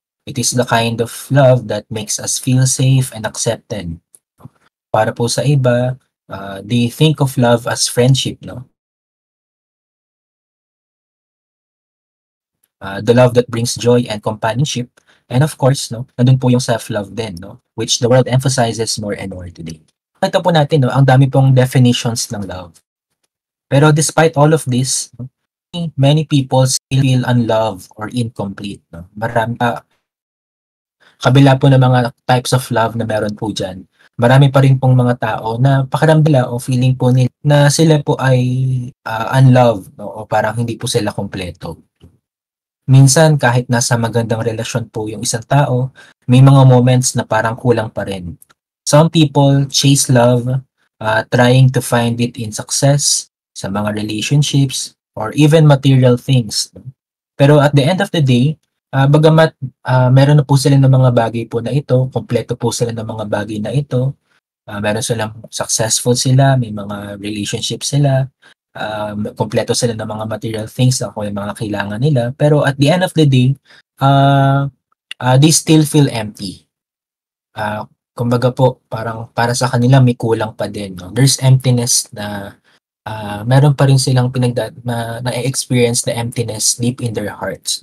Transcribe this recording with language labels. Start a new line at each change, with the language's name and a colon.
English: It is the kind of love that makes us feel safe and accepted.
Filipino: Para po sa iba,
English: they think of love as friendship 'no? The love that brings joy and companionship. And of course 'no,
Filipino: nandun po yung self-love din 'no,
English: which the world emphasizes more and more today.
Filipino: Nakita po natin 'no, ang dami pong definitions ng love.
English: Pero despite all of this, many people still feel unloved or incomplete 'no.
Filipino: Kabila po ng mga types of love na meron po diyan, marami pa rin pong mga tao na pakiramdam nila o feeling po nila na sila po ay, unloved 'no, o parang hindi po sila kumpleto. Minsan kahit nasa magandang relasyon po yung isang tao, may mga moments na parang kulang pa rin.
English: Some people chase love, trying to find it in success,
Filipino: sa mga relationships,
English: or even material things.
Filipino: Pero
English: at the end of the day,
Filipino: bagamat meron na po sila ng mga bagay po na ito, kompleto po sila ng mga bagay na ito, meron silang successful sila, may mga relationship sila, kumpleto sila ng mga material things na kung yung mga kailangan nila.
English: Pero at the end of the day, uh, they still feel empty.
Filipino: Kumbaga po, parang para sa kanila may kulang pa din. No?
English: There's emptiness
Filipino: na meron pa rin silang na-experience na
English: emptiness deep in their hearts.